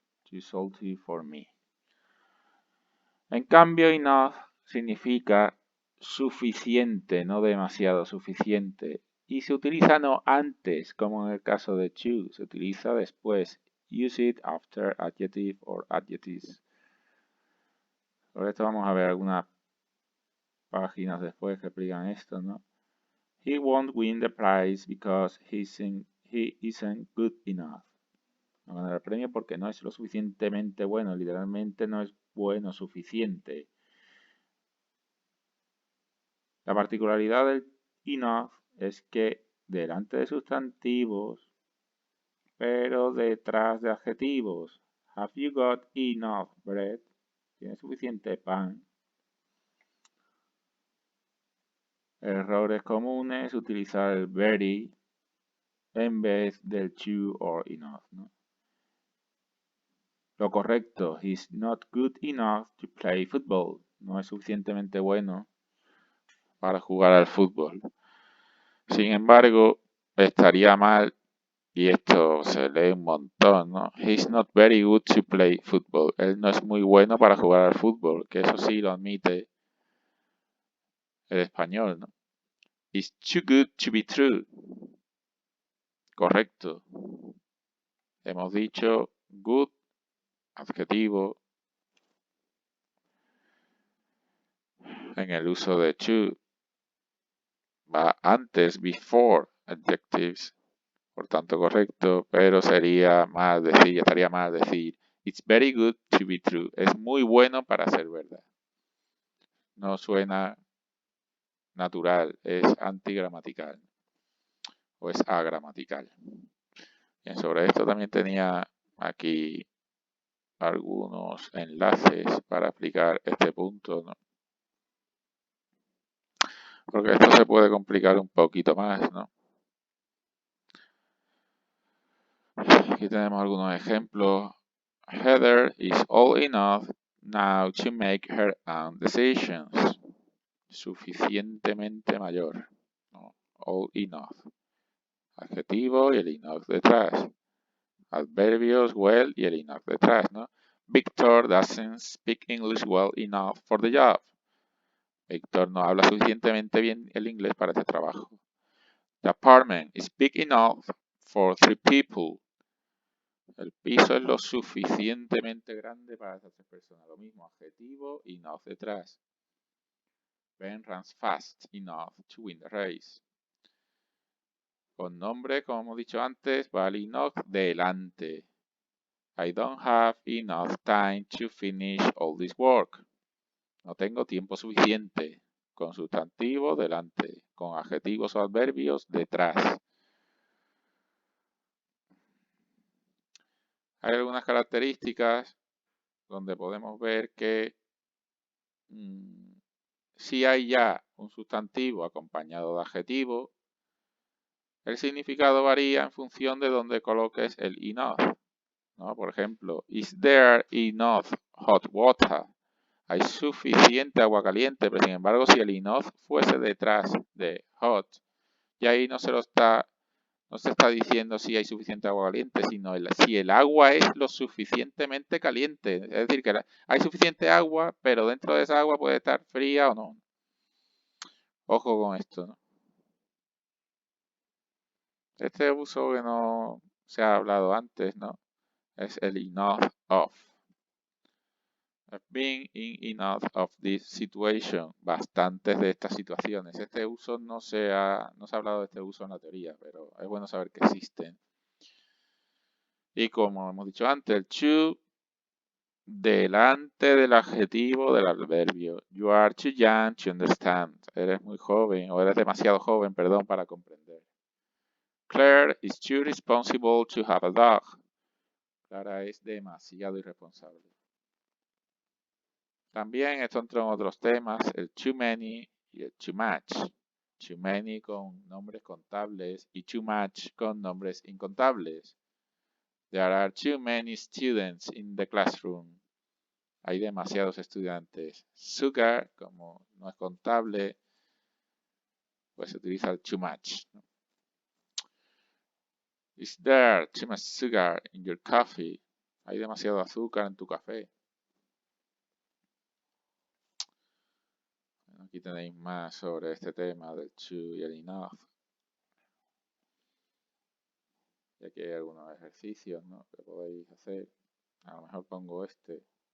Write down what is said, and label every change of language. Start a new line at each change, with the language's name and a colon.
English: Too salty for me.
Spanish: En cambio, enough significa suficiente, no demasiado suficiente. Y se utiliza no antes, como en el caso de to. Se utiliza después.
English: Use it after adjective or adjectives.
Spanish: Por esto vamos a ver algunas páginas después que explican esto, ¿no?
English: He won't win the prize because he isn't good enough.
Spanish: No ganar el premio porque no es lo suficientemente bueno. Literalmente no es bueno suficiente. La particularidad del enough es que delante de sustantivos, pero detrás de adjetivos.
English: Have you got enough bread?
Spanish: ¿Tienes suficiente pan? Errores comunes, utilizar el very en vez del to or enough, ¿no? Lo correcto,
English: he's not good enough to play football.
Spanish: No es suficientemente bueno para jugar al fútbol. Sin embargo, estaría mal, y esto se lee un montón, ¿no?
English: He's not very good to play football.
Spanish: Él no es muy bueno para jugar al fútbol, que eso sí lo admite el español, ¿no?
English: It's too good to be true.
Spanish: Correcto. Hemos dicho good, adjetivo, en el uso de to. Va antes, before, adjectives. Por tanto, correcto, pero estaría mal decir,
English: it's very good to be true.
Spanish: Es muy bueno para ser verdad. No suena natural, es antigramatical o es agramatical. Bien, sobre esto también tenía aquí algunos enlaces para explicar este punto, ¿no? Porque esto se puede complicar un poquito más, ¿no? Aquí tenemos algunos ejemplos.
English: Heather is old enough now to make her own decisions.
Spanish: Suficientemente mayor, ¿no?
English: Old enough.
Spanish: Adjetivo y el enough detrás. Adverbios well y el enough detrás, ¿no?
English: Victor doesn't speak English well enough for the job.
Spanish: Víctor no habla suficientemente bien el inglés para este trabajo.
English: The apartment is big enough for 3 people.
Spanish: El piso es lo suficientemente grande para estas 3 personas. Lo mismo, adjetivo, enough detrás.
English: Ben runs fast enough to win the race.
Spanish: Con nombre, como hemos dicho antes, va el enough delante.
English: I don't have enough time to finish all this work.
Spanish: No tengo tiempo suficiente. Con sustantivo delante. Con adjetivos o adverbios detrás. Hay algunas características donde podemos ver que si hay ya un sustantivo acompañado de adjetivo, el significado varía en función de donde coloques el enough, ¿no? Por ejemplo,
English: is there enough hot water?
Spanish: Hay suficiente agua caliente, pero sin embargo, si el enough fuese detrás de hot, y ahí no se está diciendo si hay suficiente agua caliente, sino si el agua es lo suficientemente caliente. Es decir, que hay suficiente agua, pero dentro de esa agua puede estar fría o no. Ojo con esto, ¿no? Este uso que no se ha hablado antes, ¿no? Es el enough of.
English: I've been in enough of this situation.
Spanish: Bastantes de estas situaciones. Este uso no se ha hablado de este uso en la teoría, pero es bueno saber que existen. Y como hemos dicho antes, el to delante del adjetivo del adverbio.
English: You are too young to understand.
Spanish: Eres muy joven, o eres demasiado joven, perdón, para comprender.
English: Claire is too responsible to have a dog.
Spanish: Clara es demasiado irresponsable. También esto entra en otros temas, el too many y el too much. Too many con nombres contables y too much con nombres incontables.
English: There are too many students in the classroom.
Spanish: Hay demasiados estudiantes. Sugar, como no es contable, pues se utiliza el too much.
English: Is there too much sugar in your coffee?
Spanish: Hay demasiado azúcar en tu café. Aquí tenéis más sobre este tema del to y el enough. Y aquí hay algunos ejercicios, ¿no?, que podéis hacer. A lo mejor pongo este.